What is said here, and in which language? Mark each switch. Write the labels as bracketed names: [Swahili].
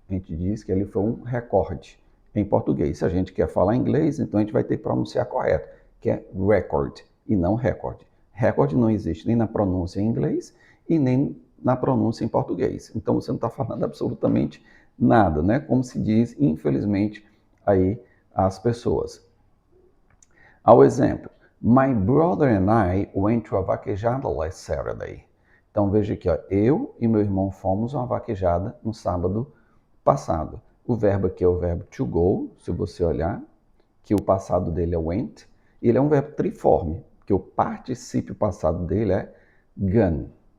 [Portuguese] A gente diz que ele foi um recorde em português. Se a gente quer falar inglês, então a gente vai ter que pronunciar correto, que é record e não record. Record não existe nem na pronúncia em inglês e nem na pronúncia em português. Então você não está falando absolutamente nada, né? Como se diz, infelizmente, aí as pessoas. Ao exemplo, [English] my brother and I went to a vaquejada last Saturday. [Portuguese] Então veja aqui, ó, eu e meu irmão fomos a uma vaquejada no sábado passado. O verbo aqui é o verbo to go, se você olhar, que o passado dele é went. E ele é um verbo triforme, que o particípio passado dele é gone.